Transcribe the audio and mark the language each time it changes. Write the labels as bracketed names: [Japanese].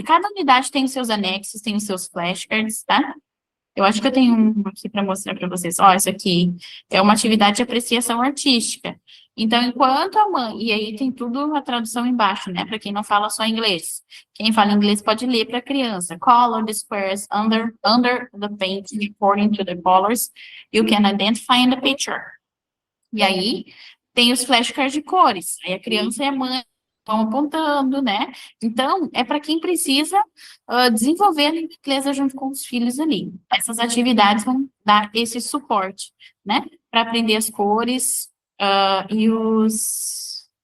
[Portuguese] E cada unidade tem os seus anexos, tem os seus flashcards, tá? Eu acho que eu tenho um aqui para mostrar para vocês. Ó, isso aqui é uma atividade de apreciação artística. Então, enquanto a mãe... E aí tem tudo a tradução embaixo, né? Para quem não fala só inglês. Quem fala inglês pode ler para a criança. [English] Color the squares under the painting according to the colors you can identify in the picture. [Portuguese] E aí tem os flashcards de cores. Aí a criança e a mãe vão apontando, né? Então, é para quem precisa desenvolver a língua inglesa junto com os filhos ali. Essas atividades vão dar esse suporte, né? Para aprender as cores e os...